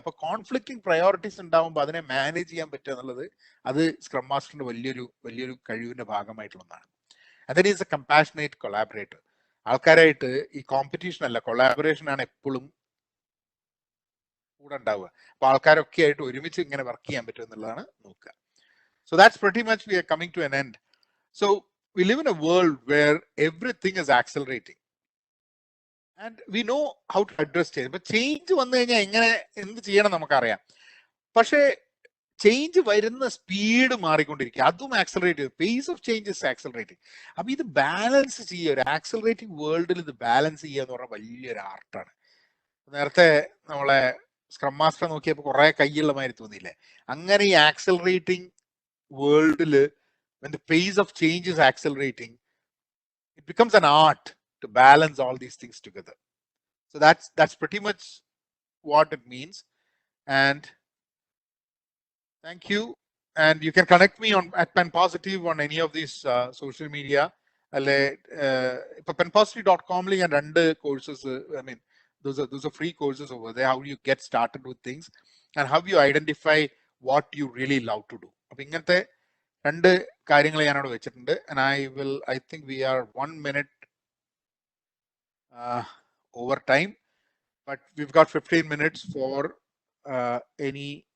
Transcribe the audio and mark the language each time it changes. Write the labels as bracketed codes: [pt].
[ml] അപ്പൊ conflicting priorities ഉണ്ടാവുമ്പോൾ അതിനെ മാനേജ് ചെയ്യാൻ പറ്റുക എന്നുള്ളത് അത് സ്ക്രം മാസ്റ്ററിന്റെ വലിയൊരു കഴിവിന്റെ ഭാഗമായിട്ടുള്ള ഒന്നാണ്. [en] And that is a compassionate collaborator. [ml] ആൾക്കാരായിട്ട് ഈ കോമ്പറ്റീഷൻ അല്ല, കൊളാബറേഷൻ ആണ് എപ്പോഴും കൂടെ ഉണ്ടാവുക. അപ്പൊ ആൾക്കാരൊക്കെ ആയിട്ട് ഒരുമിച്ച് ഇങ്ങനെ വർക്ക് ചെയ്യാൻ പറ്റും എന്നുള്ളതാണ് നോക്കുക. [en] So that's pretty much we are coming to an end. So we live in a world where everything is accelerating and we know how to address change. But change [ml] വന്നു കഴിഞ്ഞാൽ എന്ത് ചെയ്യണം നമുക്കറിയാം. പക്ഷേ ചേഞ്ച് വരുന്ന സ്പീഡ് മാറിക്കൊണ്ടിരിക്കുക, അതും accelerate ചെയ്യും. [en] Pace of change is accelerating. [ml] അപ്പൊ ഇത് ബാലൻസ് ചെയ്യുക, ഒരു ആക്സലറേറ്റിംഗ് വേൾഡിൽ ഇത് ബാലൻസ് ചെയ്യുക എന്ന് പറഞ്ഞാൽ വലിയൊരു ആർട്ടാണ്. നേരത്തെ നമ്മളെ സ്ക്രം മാസ്റ്റർ നോക്കിയപ്പോൾ കുറെ കയ്യുള്ള മാതിരി തോന്നിയില്ലേ? അങ്ങനെ ഈ accelerating വേൾഡില് [en] when the pace of change is accelerating, it becomes an art to balance all these things together. So that's pretty much what it means. And thank you. And you can connect me on at Pen Positive on any of these social media. penpositive.com and run courses. I mean, those are free courses over there. How you get started with things and how you identify what you really love to do. [ml] രണ്ട് കാര്യങ്ങൾ ഞാൻ അവിടെ വെച്ചിട്ടുണ്ട്. [en] And I think we are 1 minute over time, but we've got 15 minutes for any.